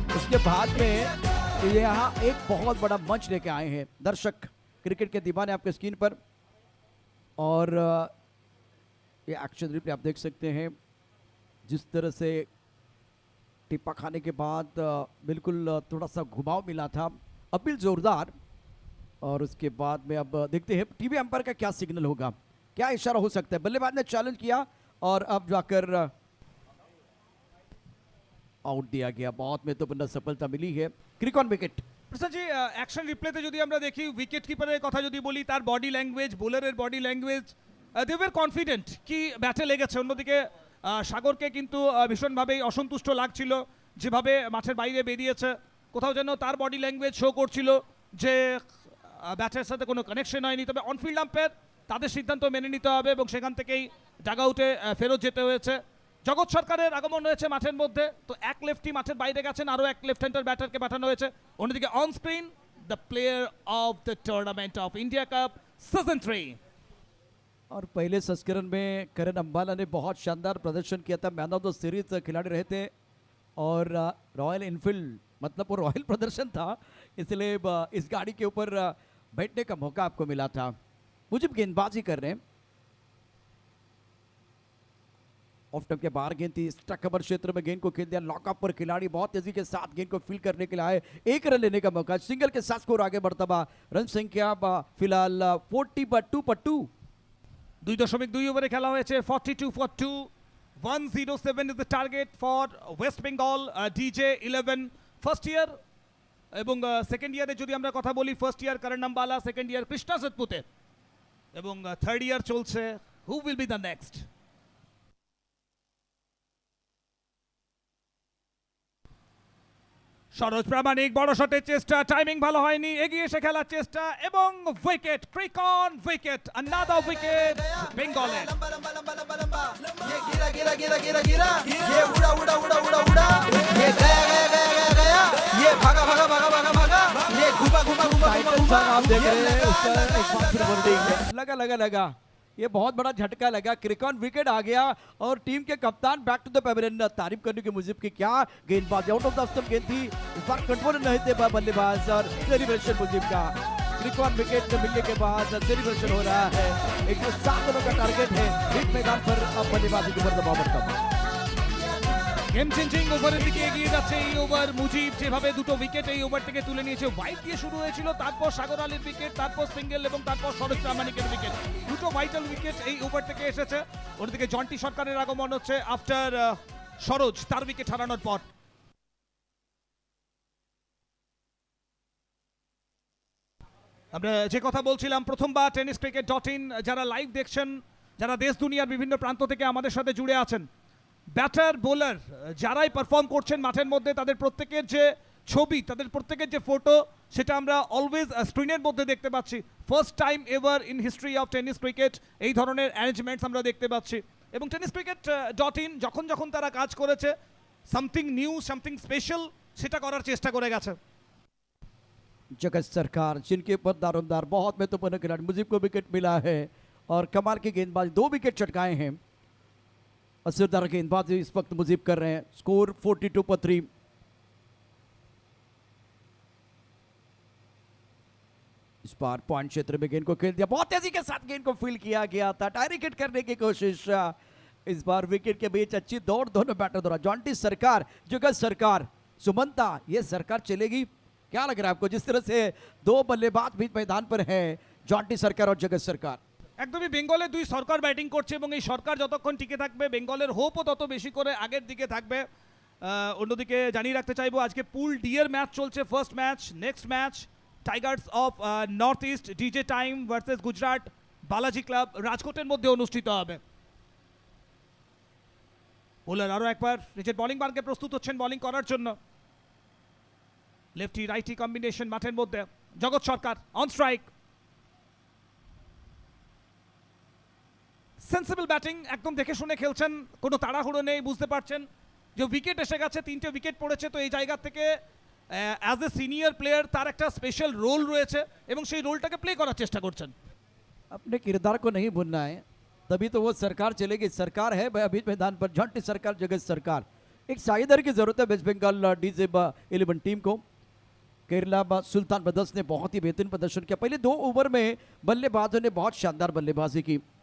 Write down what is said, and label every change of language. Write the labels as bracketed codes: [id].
[hi] उसके बाद में यहाँ एक बहुत बड़ा मंच लेके आए हैं, दर्शक क्रिकेट के दीवाने आपके स्क्रीन पर, और ये एक्शन रिप्ले आप देख सकते हैं, जिस तरह से टिप्पा खाने के बाद बिल्कुल थोड़ा सा घुमाव मिला था, अपील जोरदार, और उसके बाद में अब देखते हैं टीवी अंपायर का क्या सिग्नल होगा, क्या इशारा हो सकता है। बल्लेबाज ने चैलेंज किया और अब जाकर आउट दिया गया, बहुत महत्वपूर्ण सफलता मिली है, क्रिक on wicket. [bn] Prasen G, action রিপ্লেতে যদি আমরা দেখি, উইকেট কিপারের কথা যদি বলি, তার body language, বোলারের body language, [en] they were confident [bn] কি ব্যাটে লেগেছে। অন্যদিকে সাগরকে কিন্তু ভীষণভাবেই অসন্তুষ্ট লাগছিল যেভাবে মাঠের বাইরে বেরিয়েছে, কোথাও যেন তার বডি ল্যাঙ্গুয়েজ শো করছিল যে ব্যাটের সাথে কোনো কানেকশন হয়নি। তবে অনফিল্ড আম্পায়ার তাদের সিদ্ধান্ত মেনে নিতে হবে এবং সেখান থেকেই ডাগআউটে ফেরত যেতে হয়েছে। জগৎ সরকারের আগমন হয়েছে মাঠের মধ্যে, তো এক লেফটি মাঠের বাইরে গেছেন, আরও এক লেফট হ্যান্ডার ব্যাটারকে পাঠানো হয়েছে। অন্যদিকে [en] On screen the player of the tournament of India cup season 3। [hi] और पहले संस्करण में करण अंबाला ने बहुत शानदार प्रदर्शन किया था, मैन ऑफ द सीरीज खिलाड़ी रहे थे, और रॉयल इनफील्ड मतलब वो रॉयल प्रदर्शन था, इसलिए इस गाड़ी के ऊपर बैठने का मौका आपको मिला था। मुझे गेंदबाजी कर रहे हैं, ऑफ टर्म के बाहर गेंद थी, स्ट्राइक कवर क्षेत्र में गेंद को खेल दिया, लॉकअप पर खिलाड़ी बहुत तेजी के साथ गेंद को फील करने के लिए आए, 1 रन लेने का मौका, सिंगल के साथ स्कोर आगे बढ़ता हुआ, रन संख्या फिलहाल 40/2 [bn] 2.2 ওভারে খেলা হয়েছে, 42/2, 107 [en] is the target for [bn] West Bengal DJ11 first year, এবং সেকেন্ড ইয়ারে যদি আমরা কথা বলি, ফার্স্ট ইয়ার করণ আম্বালা, সেকেন্ড ইয়ার কৃষ্ণা সতপুতে, এবং থার্ড ইয়ার চলছে [en] Who will be the next. [bn] Saroj প্রামাণিক বড় শটের চেষ্টা, টাইমিং ভালো হয়নি, এগিয়ে এসে খেলার চেষ্টা এবং wicket, ক্রিক on wicket, [en] another wicket [bn] বেঙ্গলের। [hi] ये गिरा गिरा गिरा गिरा गिरा, ये उड़ा उड़ा उड़ा उड़ा उड़ा, ये गया गया गया गया गया, ये भागा भागा भागा भागा भागा, ये घुमा घुमा घुमा घुमा। आप देख रहे हैं उसका एक बार फिर बोल्डिंग लगा, ये बहुत बड़ा झटका लगा, क्रिकॉन विकेट आ गया और टीम के कप्तान [en] Back to the pavilion. [hi] तारीफ करने की मुझे की क्या गेंदबाज, [en] out of the stump [hi] गेंद थी, इस बार कंट्रोल नहीं थे बल्लेबाज, और सेलिब्रेशन मुझे का त्रिकोण विकेट मिलने के बाद सेलिब्रेशन हो रहा है। 107 रनों का टारगेट है बीच मैदान पर। अब बल्लेबाजी के ऊपर दबाव बढ़ता [bn] গেম চেঞ্জিং ওভারের দিকে এগিয়ে যাচ্ছে এই ওভার। মুজিব যেভাবে দুটো উইকেট এই ওভার থেকে তুলে নিয়েছে, হোয়াইট দিয়ে শুরু হয়েছিল, তারপর সাগর আলীর উইকেট, তারপর সিঙ্গেল এবং তারপর সরোজ প্রামাণিকের উইকেট। দুটো ভাইটাল উইকেট এই ওভার থেকে এসেছে। ওদিকে জন্টি সরকারের আগমন হচ্ছে আফটার সরোজ তার উইকেট হারানোর পর। আমরা যে কথা বলছিলাম, প্রথমবার টেনিস ক্রিকেট .in যারা লাইভ দেখছেন, যারা দেশ দুনিয়ার বিভিন্ন প্রান্ত থেকে আমাদের সাথে জুড়ে আছেন, ব্যাটার বোলার যারাই পারফর্ম করছেন মাঠের মধ্যে, তাদের প্রত্যেকের যে ছবি, তাদের প্রত্যেকের যে ফটো, সেটা আমরা অলওয়েজ স্ক্রিনের মধ্যে দেখতে পাচ্ছি। [en] first time ever in history of tennis cricket [bn] এই ধরনের অ্যারেঞ্জমেন্টস আমরা দেখতে পাচ্ছি। এবং টেনিস ক্রিকেট .in যখন যখন তারা কাজ করেছে, [en] something new, something special [bn] সেটা করার চেষ্টা করে গেছে। [hi] जगत सरकार जिनके ऊपर दारोमदार बहुत महत्वपूर्ण खिलाड़ी मुजीब को विकेट मिला है और कमाल की गेंदबाजी, 2 विकेट चटकाए हैं। असरदार गेंदबाजी इस वक्त मुजीब कर रहे हैं। स्कोर 42 पर 3। इस बार पॉइंट क्षेत्र में गेंद को खेल दिया, बहुत तेजी के साथ गेंद को फील किया गया था, टारगेट करने की कोशिश। इस बार विकेट के बीच अच्छी दौड़ दोनों बैटर द्वारा। जॉन्टी सरकार, जगत सरकार, सुमंता, ये सरकार चलेगी? क्या लग रहा है आपको, जिस तरह से 2 बल्लेबाज बीच मैदान पर हैं, जॉन्टी सरकार और जगत सरकार? [bn] একদমই বেঙ্গলের দুই সরকার ব্যাটিং করছে এবং এই সরকার যতক্ষণ টিকে থাকবে বেঙ্গলের হোপও তত বেশি করে আগের দিকে থাকবে। অন্যদিকে জানিয়ে রাখতে চাইবো আজকে পুল ডি এর ম্যাচ চলছে। First match, next match Tigers of north east DJ time versus Gujarat Balaji club রাজকোটের মধ্যে অনুষ্ঠিত হবে। বোলার আরও একবার নিজের বোলিং মার্গে প্রস্তুত হচ্ছেন বোলিং করার জন্য। লেফটি রাইটি কম্বিনেশন মাঠের মধ্যে। জগৎ সরকার অন স্ট্রাইক। সেন্সিবল ব্যাটিং, একদম দেখে শুনে খেলছেন, কোনো তাড়াহুড়ো নেই। বুঝতে পারছেন যে উইকেট এসে গেছে, 3টে উইকেট পড়েছে, তো এই জায়গা থেকে [en] as a senior player [bn] তার একটা স্পেশাল রোল রয়েছে এবং সেই রোলটাকে প্লে করার চেষ্টা করছেন। [hi] अपने किरदार को नहीं भूलना है, तभी तो वो सरकार चलेगी। सरकार है बीच मैदान पर, जॉन्टी सरकार, जगत सरकार। एक साइडर की जरूरत है वेस्ट बंगाल डीजे 11 टीम को। केरला सुल्तान ब्रदर्स ने बहुत ही बेहतरीन प्रदर्शन किया। पहले 2 ओवर में बल्लेबाजों ने बहुत शानदार बल्लेबाजी की।